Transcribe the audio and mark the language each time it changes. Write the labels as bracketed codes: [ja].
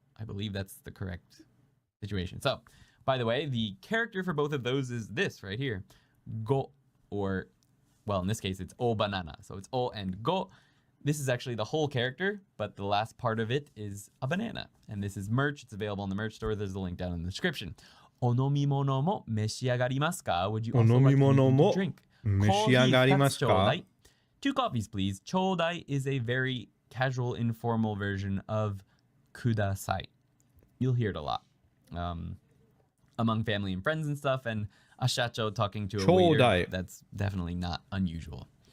[en] I believe that's the correct situation. So, by the way, the character for both of those is this right here. Go, or, well, in this case, it's o banana. So it's o and go. This is actually the whole character, but the last part of it is a banana. And this is merch. It's available in the merch store. There's a link down in the description. [ja] お飲み物も召し上がりますか? [en] Would you also like anything to drink? [ja] 召し上がりますか? [en] Two coffees, please. ちょうだい is a very casual, informal version of ください. You'll hear it a lot among family and friends and stuff. And a shacho talking to a waiter, that's definitely not unusual.